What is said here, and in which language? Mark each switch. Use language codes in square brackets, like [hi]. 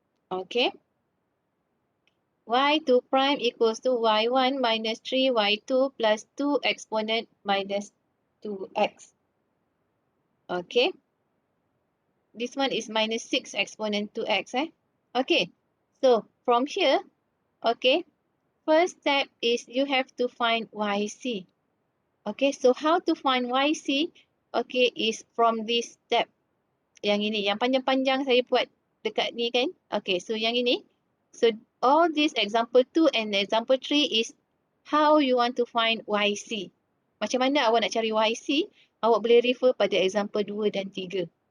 [en] Okay. y2 prime equals to y1 minus 3y2 plus 2 exponent minus 2x. Okay. This one is minus 6 exponent 2x. Okay. So from here, okay, first step is you have to find yc. Okay, so how to find yc? Okay, is from this step. [ms] Yang ini, yang panjang-panjang saya buat dekat ni kan. Okay, so yang ini. [en] So all this example 2 and example 3 is how you want to find yc. [ms] Macam mana awak nak cari yc? Awak boleh refer pada example 2 dan 3.